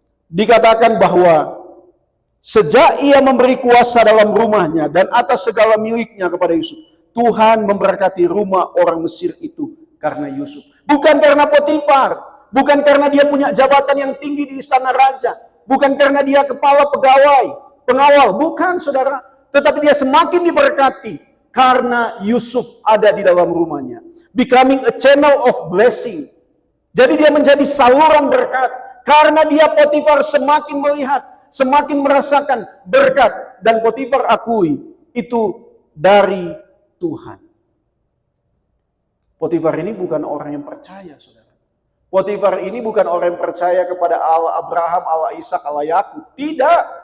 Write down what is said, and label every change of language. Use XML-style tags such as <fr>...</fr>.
<id>Dikatakan bahwa sejak ia memberi kuasa dalam rumahnya dan atas segala miliknya kepada Yusuf, Tuhan memberkati rumah orang Mesir itu karena Yusuf. Bukan karena Potifar, bukan karena dia punya jabatan yang tinggi di istana raja, bukan karena dia kepala pengawal, bukan saudara. Tetapi dia semakin diberkati karena Yusuf ada di dalam rumahnya.</id> <en>Becoming a channel of blessing.</en> <id>Jadi dia menjadi saluran berkat. Karena dia Potifar semakin melihat, semakin merasakan berkat. Dan Potifar akui, itu dari Tuhan. Potifar ini bukan orang yang percaya, saudara. Potifar ini bukan orang yang percaya kepada Allah Abraham, Allah Ishak, Allah Yakub. Tidak.</id>